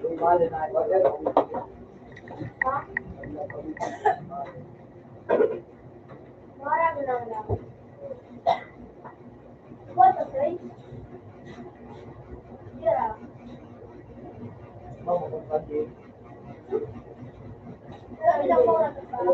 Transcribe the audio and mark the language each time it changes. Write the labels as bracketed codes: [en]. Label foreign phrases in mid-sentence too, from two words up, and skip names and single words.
[tl] Ha? Marami na lang. [en] What a place? Yeah. [tl] Ilang oras pa?